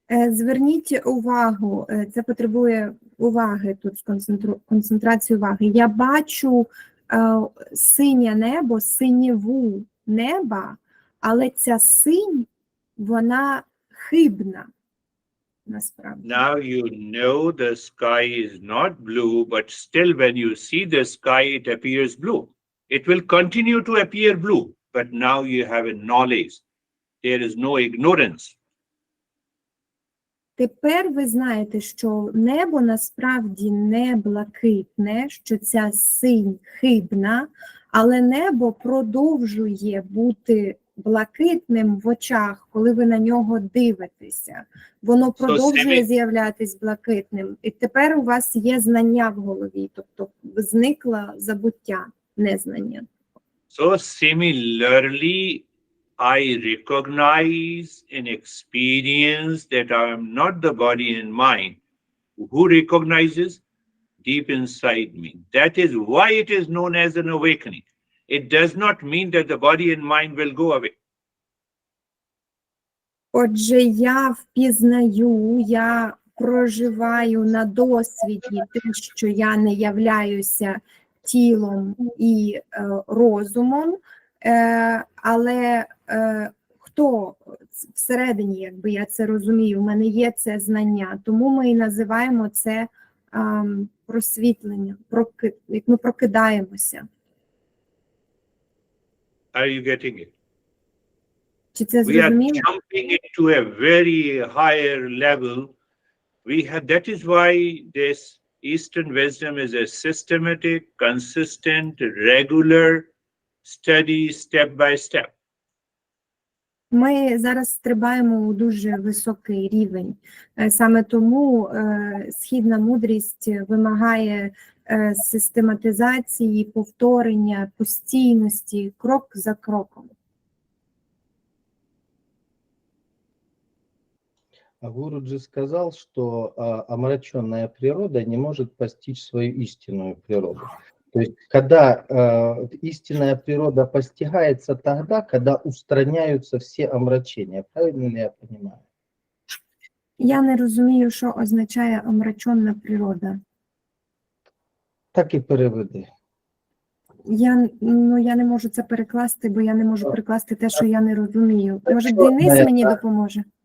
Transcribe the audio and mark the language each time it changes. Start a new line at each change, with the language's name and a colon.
Ukrainian: Зверніть увагу, це потребує уваги, тут концентрації уваги. Я бачу синє небо, синєву неба, але ця синь, вона хибна. Насправді.
English: Now you know the sky is not blue, but still when you see the sky, it appears blue. It will continue to appear blue, but now you have a knowledge. There is no ignorance.
Ukrainian: Тепер ви знаєте, що небо насправді не блакитне, що ця синь хибна, але небо продовжує бути блакитним в очах, коли ви на нього дивитеся. Воно продовжує з'являтись блакитним. І тепер у вас є знання в голові, тобто зникло забуття, незнання.
English: So similarly, I recognize and experience that I am not the body and mind. Who recognizes? Deep inside me. That is why it is known as an awakening. It does not mean that the body and mind will go away.
Ukrainian: Отже, я впізнаю, я проживаю на досвіді те, що я не являюся тілом і розумом, але хто всередині, якби я це розумію, в мене є це знання, тому ми і називаємо це просвітлення, як ми прокидаємося.
English: Are you getting it?
Ukrainian: Чи це
English: We are
Ukrainian: зрозуміло?
English: jumping into a very higher level. That is why this Eastern wisdom is a systematic, consistent, regular study step by step.
Ukrainian: Ми зараз стрибаємо у дуже високий рівень. Саме тому східна мудрість вимагає систематизації, повторення, постійності, крок за кроком.
Russian: Гуруджи сказал, что омраченная природа не может постичь свою истинную природу. То есть, когда истинная природа постигается тогда, когда устраняются все омрачения. Правильно ли я понимаю?
Ukrainian: Я не розумію, що означає омрачена природа. Так і переведи. Я не можу це перекласти, бо я не можу перекласти те, що я не розумію. Може, Денис мені допоможе?